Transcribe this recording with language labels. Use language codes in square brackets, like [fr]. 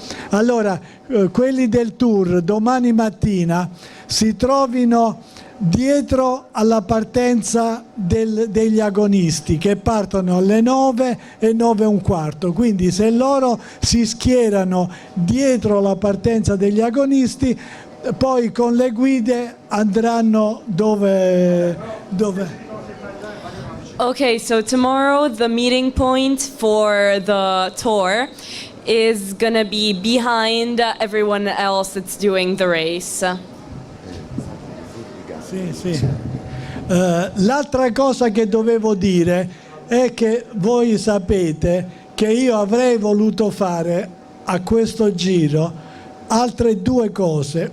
[it] Allora, quelli del tour domani mattina si trovino dietro alla partenza degli agonisti, che partono alle 9 e 9:15. Quindi se loro si schierano dietro la partenza degli agonisti, poi con le guide andranno dove... [en] Okay, so tomorrow the meeting point for the tour is gonna be behind everyone else that's doing the race. [it] Sì. L'altra cosa che dovevo dire è che voi sapete che io avrei voluto fare a questo giro altre due cose.